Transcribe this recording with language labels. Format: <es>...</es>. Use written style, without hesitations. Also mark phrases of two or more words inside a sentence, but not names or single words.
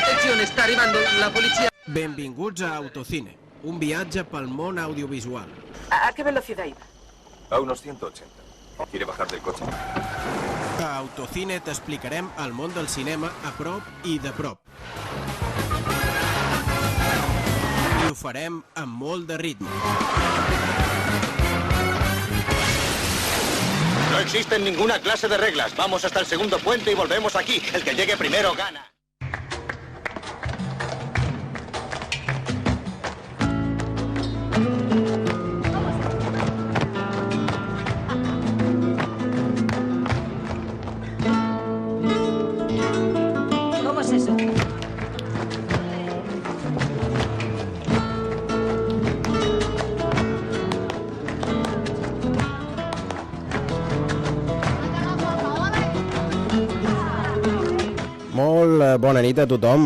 <it>Attenzione, sta arrivando la polizia.</it> <ca>Benvinguts a Autocine, un viatge pel món audiovisual.</ca> <es>¿A qué velocidad iba? A unos 180. ¿Quiere bajar del coche?</es> <ca>A Autocine t'explicarem el món del cinema a prop i de prop. I ho farem amb molt de ritme.</ca> <es>No existen ninguna clase de reglas. Vamos hasta el segundo puente y volvemos aquí. El que llegue primero gana. ¿Cómo es eso?</es> <ca>Molt bona nit a tothom.</ca>